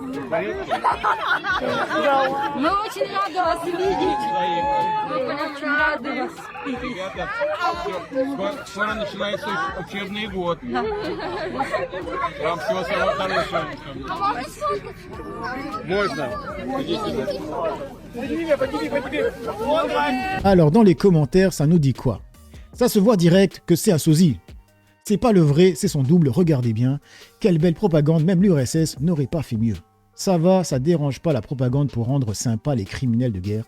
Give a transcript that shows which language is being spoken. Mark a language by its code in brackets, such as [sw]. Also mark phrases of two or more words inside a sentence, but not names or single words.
[ru] Мы очень рады вас видеть! Мы очень рады вас видеть! Ребята, скоро начинается учебный год. Вам всего самого хорошего. Можно? [fr] Alors dans les commentaires, ça nous dit quoi? Ça se voit direct que c'est un sosie. C'est pas le vrai, c'est son double, regardez bien. Quelle belle propagande, même l'URSS n'aurait pas fait mieux. Ça va, ça dérange pas la propagande pour rendre sympa les criminels de guerre.